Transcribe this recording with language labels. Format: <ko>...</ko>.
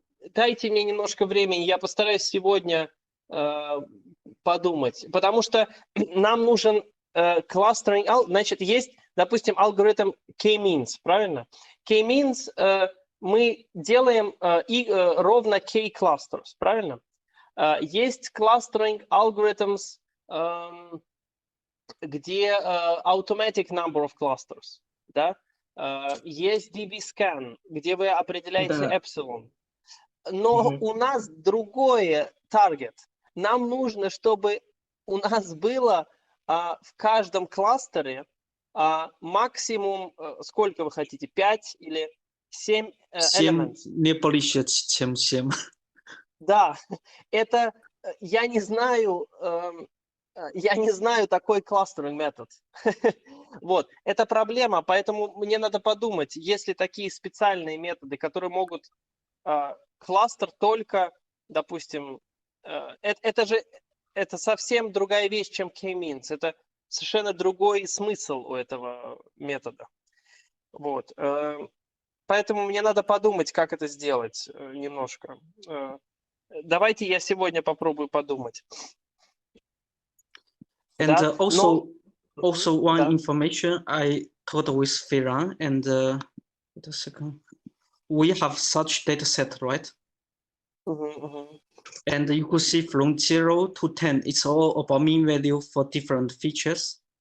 <ru>Дайте мне немножко времени, я постараюсь сегодня подумать, потому что нам нужен кластеринг. Значит, есть, допустим, алгоритм K-means, правильно? K-means мы делаем ровно K-clusters, правильно? Есть кластеринг algorithms, где</ru> <en>automatic number of clusters,</en> <ru>да? Есть DB-scan, где вы определяете epsilon. Но у нас другое target. Нам нужно, чтобы у нас было в каждом кластере максимум, сколько вы хотите, 5 или 7 элементов. Не больше, чем 7. Да, это я не знаю такой кластеринг метод. Вот, это проблема, поэтому мне надо подумать, есть ли такие специальные методы, которые могут кластер только, допустим, это совсем другая вещь, чем K-means. Это совершенно другой смысл у этого метода. Вот. Поэтому мне надо подумать, как это сделать немножко. Давайте я сегодня попробую подумать.</ru> <en>And also one information I talked with Firan, and wait a second. We have such data set, right? And you could see from 0 to 10, it's all about mean value for different features.</en>